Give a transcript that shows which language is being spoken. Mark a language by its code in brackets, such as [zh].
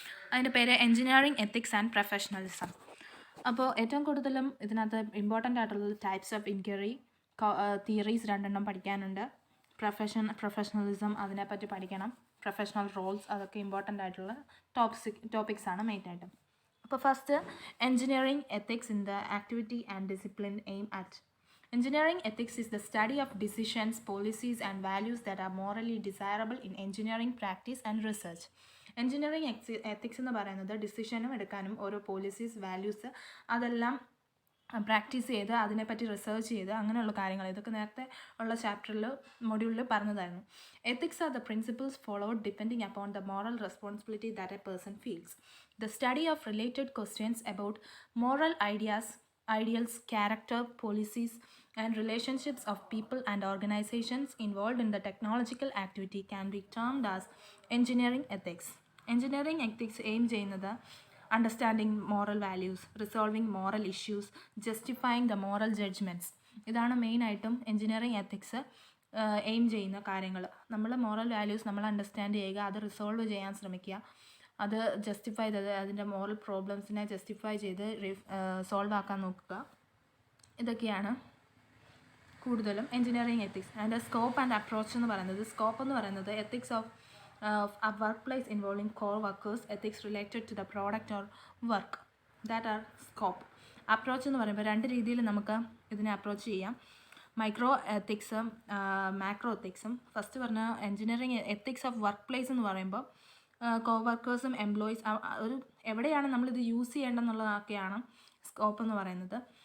[ml] അതിൻ്റെ പേര് engineering ethics and professionalism. അപ്പോൾ ഏറ്റവും കൂടുതലും ഇതിനകത്ത് ഇമ്പോർട്ടൻ്റ് ആയിട്ടുള്ളത് ടൈപ്സ് ഓഫ് ഇൻക്വയറി, തിയറീസ് 2 പഠിക്കാനുണ്ട്. പ്രൊഫഷണലിസം അതിനെപ്പറ്റി പഠിക്കണം. പ്രൊഫഷണൽ റോൾസ് അതൊക്കെ ഇമ്പോർട്ടൻ്റ് ആയിട്ടുള്ള ടോപ്പിക്സ് ആണ് മെയിനായിട്ടും. [en] അപ്പോൾ first engineering ethics in the activity and discipline aim at. Engineering ethics is the study of decisions, policies, and values that are morally desirable in engineering practice and research. [ml] Engineering ethics എന്ന് പറയുന്നത് ഡിസിഷനും എടുക്കാനും ഓരോ policies, values അതെല്ലാം practice ചെയ്ത് അതിനെപ്പറ്റി research ചെയ്ത് അങ്ങനെയുള്ള കാര്യങ്ങൾ ഇതൊക്കെ നേരത്തെ ഉള്ള മൊഡ്യൂളിൽ പറഞ്ഞതായിരുന്നു. [en] Ethics are the principles followed depending upon the moral responsibility that a person feels. The study of related questions about moral ideals, character, policies, and relationships of people and organizations involved in the technological activity can be termed as engineering ethics. Engineering ethics aim ചെയ്യുന്നത് understanding moral values, resolving moral issues, justifying the moral judgements. [ml] ഇതാണ് മെയിനായിട്ടും engineering ethics aim ചെയ്യുന്ന കാര്യങ്ങൾ. നമ്മൾ moral values നമ്മൾ understand ചെയ്യുക, അത് resolve ചെയ്യാൻ ശ്രമിക്കുക, അത് ജസ്റ്റിഫൈ ചെയ്ത് അതിൻ്റെ മോറൽ പ്രോബ്ലംസിനെ ജസ്റ്റിഫൈ ചെയ്ത് സോൾവ് ആക്കാൻ നോക്കുക. ഇതൊക്കെയാണ് കൂടുതലും എൻജിനീയറിംഗ് എത്തിക്സ്. അതിൻ്റെ സ്കോപ്പ് ആൻഡ് അപ്രോച്ച് എന്ന് പറയുന്നത്, സ്കോപ്പ് എന്ന് പറയുന്നത് ethics of [en] a workplace involving core workers, ethics related to the product or work, that are scope. [ml] Approach എന്ന് പറയുമ്പോൾ 2 രീതിയിൽ നമുക്ക് ഇതിനെ അപ്രോച്ച് ചെയ്യാം. Micro എത്തിക്സും macro എത്തിക്സും. ഫസ്റ്റ് പറഞ്ഞ engineering ethics of work place എന്ന് പറയുമ്പോൾ കോവർക്കേഴ്സും എംപ്ലോയീസ് ഒരു എവിടെയാണ് നമ്മളിത് യൂസ് ചെയ്യേണ്ടതെന്നുള്ളതൊക്കെയാണ് സ്കോപ്പ് എന്ന് പറയുന്നത്.